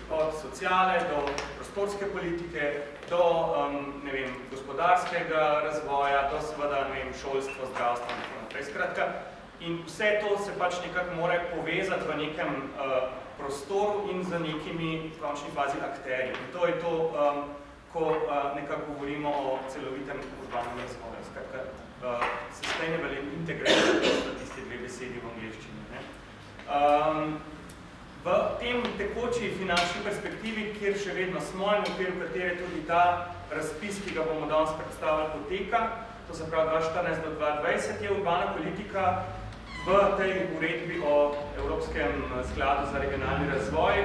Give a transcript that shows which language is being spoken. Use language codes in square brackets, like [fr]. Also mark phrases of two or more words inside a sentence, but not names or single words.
[sl] Od sociale do prostorske politike, do ne vem, gospodarskega razvoja, do seveda ne vem, šolstva, zdravstva in tako naprej. Skratka, in vse to se pač nekako mora povezati v nekem prostoru in z nekimi v končni fazi akterji. In to je to, ko nekako govorimo o celovitem urbanem razvoju. Skratka, sustainable in integrated, to so tisti dve besedi v angleščini. V tem tekoči finančni perspektivi, kjer še vedno smo in v okviru katere tudi ta razpis, ki ga bomo danes predstavili, poteka, to se pravi 2014 do 2020, je urbana politika v tej uredbi o Evropskem skladu za regionalni razvoj.